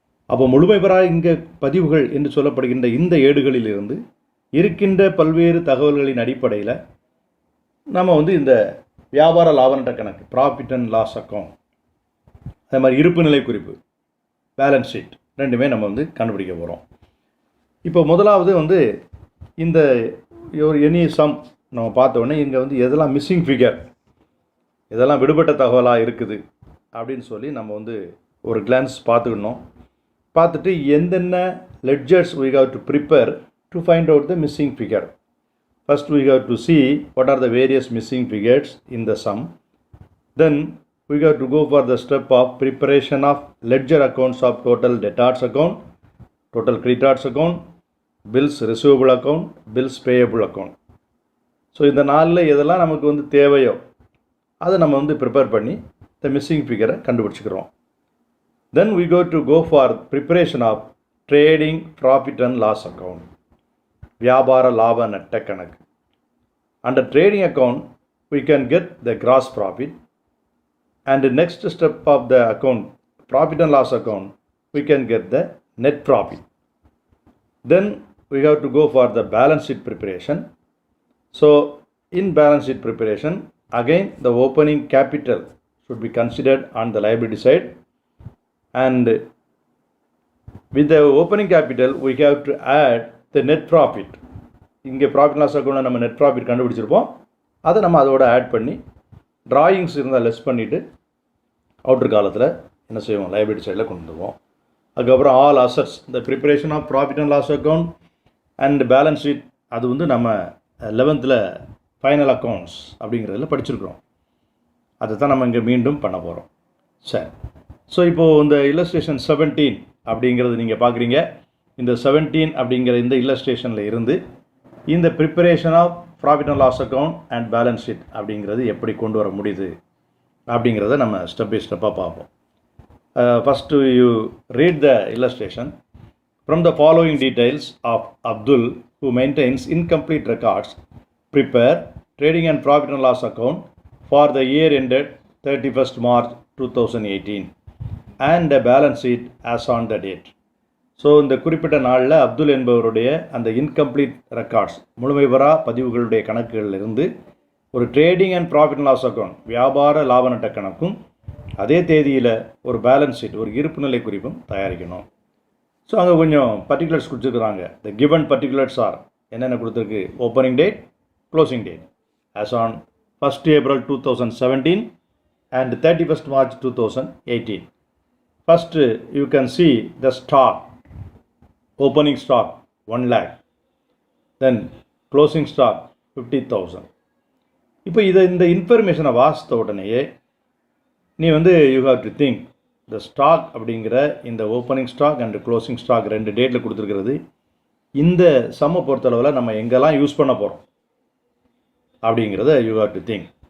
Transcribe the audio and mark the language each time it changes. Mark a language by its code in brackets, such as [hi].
[ta] அப்போ முழுமை பெறா இங்கே பதிவுகள் என்று சொல்லப்படுகின்ற இந்த ஏடுகளிலிருந்து இருக்கின்ற பல்வேறு தகவல்களின் அடிப்படையில் நம்ம இந்த வியாபார லாப நட்ட கணக்கு ப்ராஃபிட் அண்ட் லாஸ் அக்கௌண்ட், அதே மாதிரி இருப்பு நிலை குறிப்பு பேலன்ஸ் ஷீட் ரெண்டுமே நம்ம கண்டுபிடிக்க போகிறோம். இப்போ முதலாவது இந்த ஒரு எனி சம் நம்ம பார்த்த உடனே இங்கே எதெல்லாம் மிஸ்ஸிங் ஃபிகர், இதெல்லாம் விடுபட்ட தகவலாக இருக்குது அப்படின்னு சொல்லி நம்ம ஒரு கிளான்ஸ் பார்த்துக்கணும். பார்த்துட்டு எந்தென்ன [en] Ledgers we have to prepare to find out the missing figure. First we have to see what are the various missing figures in the sum. Then we have to go for the step of preparation of ledger accounts of total debtors account, total creditors account, bills receivable account, bills payable account. [ta] So இந்த நாளில் எதெல்லாம் நமக்கு தேவையோ அதை நம்ம prepare பண்ணி த missing ஃபிகரை கண்டுபிடிச்சிக்கிறோம். [en] then we go for preparation of trading profit and loss account, [ta] வியாபார லாப நட்ட கணக்கு. [en] Under trading account we can get the gross profit and the next step of the account profit and loss account we can get the net profit. Then we have to go for the balance sheet preparation. So in balance sheet preparation again the opening capital should be considered on the liability side, and with the opening capital we have to add the net profit. [ta] இங்கே profit loss அக்கௌண்ட்டில் நம்ம net profit கண்டுபிடிச்சிருப்போம், அதை நம்ம அதோட add பண்ணி drawings இருந்தால் less பண்ணிவிட்டு outer காலத்தில் என்ன செய்வோம், லைபிலிட்டி சைடில் கொண்டு வந்துடுவோம். அதுக்கப்புறம் ஆல் அசட்ஸ், இந்த [en] preparation of profit and loss account and balance sheet, [ta] அது நம்ம 11th ஃபைனல் அக்கௌண்ட்ஸ் அப்படிங்கிறதுல படிச்சிருக்கிறோம். அதை தான் நம்ம இங்கே மீண்டும் பண்ண போகிறோம். சரி, ஸோ இப்போது இந்த இல்லஸ்ட்ரேஷன் 17 அப்படிங்கிறது நீங்கள் பார்க்குறீங்க. இந்த 17 அப்படிங்கிற இந்த இல்லஸ்ட்ரேஷனில் இருந்து இந்த [en] preparation of profit and loss account and balance sheet [ta] அப்படிங்கிறது எப்படி கொண்டு வர முடியுது அப்படிங்கிறத நம்ம ஸ்டெப் பை ஸ்டெப்பாக பார்ப்போம். [en] First you read the illustration. From the following details of Abdul, who maintains incomplete records, prepare trading and profit and loss account for the year ended 31st March 2018 and a balance sheet as on the date. [ta] So இந்த குறிப்பிட்ட நாளில் அப்துல் என்பவருடைய அந்த incomplete records, முழுமை பெறா பதிவுகளுடைய கணக்குகளிலிருந்து ஒரு trading and profit and loss account, வியாபார லாப நட்ட கணக்கும் அதே தேதியில் ஒரு பேலன்ஸ் ஷீட், ஒரு இருப்பு நிலை குறிப்பும் தயாரிக்கணும். ஸோ அங்கே கொஞ்சம் பர்டிகுலர்ஸ் கொடுத்துருக்குறாங்க. [en] the given particulars are [ta] என்னென்ன கொடுத்துருக்கு, [en] Opening date, closing date as on 1st April 2017 and 31st March 2018. First you can see the stock, opening stock 1 lakh, then closing stock 50,000. [ta] இப்போ இந்த இன்ஃபர்மேஷனை வாசித்த உடனேயே நீ வந்து [en] you have to think [ta] இந்த ஸ்டாக் அப்படிங்கிற இந்த opening stock and closing stock 2 டேட்டில் கொடுத்துருக்கிறது. இந்த சம்மை பொறுத்தளவில் நம்ம எங்கெல்லாம் யூஸ் பண்ண போகிறோம் அப்படிங்கிறத [en] You have to think.